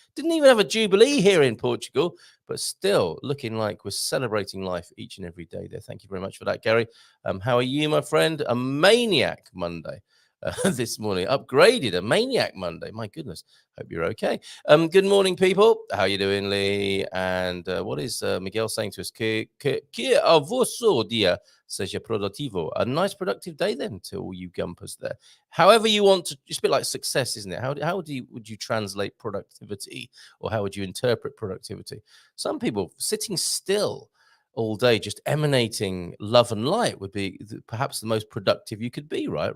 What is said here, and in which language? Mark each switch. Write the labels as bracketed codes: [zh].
[en] Didn't even have a jubilee here in Portugal, but still looking like we're celebrating life each and every day there. Thank you very much for that, Gary. How are you, my friend? A maniac Monday. This morning, upgraded a maniac Monday. My goodness, hope you're okay. Good morning, people. How you doing, Lee? And what is Miguel saying to us? [pt] Que a vosso dia seja produtivo. [en] A nice productive day then to all you gumpers there. However you want to, it's a bit like success, isn't it? How would you translate productivity, or how would you interpret productivity? Some people sitting still all day, just emanating love and light, would be perhaps the most productive you could be, right?